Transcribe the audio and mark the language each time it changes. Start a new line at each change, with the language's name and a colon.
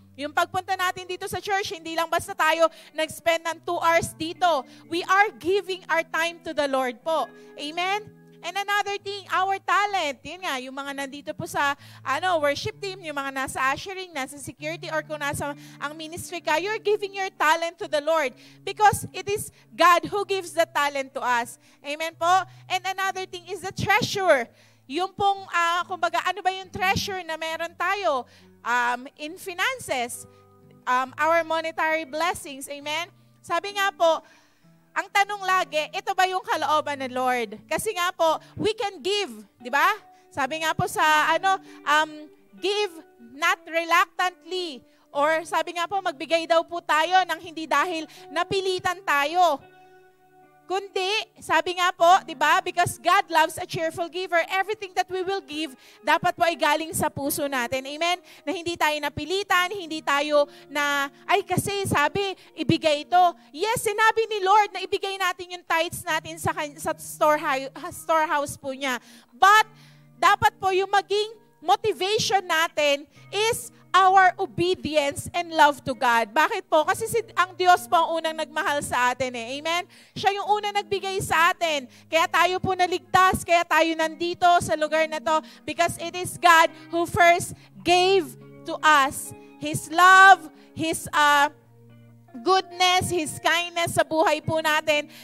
Filipino: Yung pagpunta natin dito sa church, hindi lang basta tayo nag-spend ng 2 hours dito.
English: We are giving our time to the Lord po.
Filipino: Amen?
English: And another thing, our talent.
Filipino: Yun nga, yung mga nandito po sa worship team, yung mga nasa ushering, nasa security, or kung nasa ang ministry ka,
English: you're giving your talent to the Lord. Because it is God who gives the talent to us. Amen po? And another thing is the treasure.
Filipino: Yung pong, kumbaga, ano ba yung treasure na meron tayo?
English: In finances, our monetary blessings. Amen?
Filipino: Sabi nga po, ang tanong lagi, ito ba yung kalooban ng Lord? Kasi nga po,
English: we can give,
Filipino: di ba? Sabi nga po sa
English: give not reluctantly.
Filipino: Or sabi nga po, magbigay daw po tayo ng hindi dahil napilitan tayo. Kundi, sabi nga po, di ba?
English: Because God loves a cheerful giver. Everything that we will give,
Filipino: dapat po ay galing sa puso natin. Amen? Na hindi tayo napilitan, hindi tayo na, ay kasi sabi, ibigay ito. Yes, sinabi ni Lord na ibigay natin yung tithes natin sa storehouse po niya. But, dapat po yung maging
English: motivation natin is our obedience and love to God.
Filipino: Bakit po? Kasi ang Diyos po ang unang nagmahal sa atin eh. Amen? Siya yung unang nagbigay sa atin. Kaya tayo po naligtas, kaya tayo nandito sa lugar na to
English: because it is God who first gave to us His love, His goodness, His kindness
Filipino: sa buhay po natin.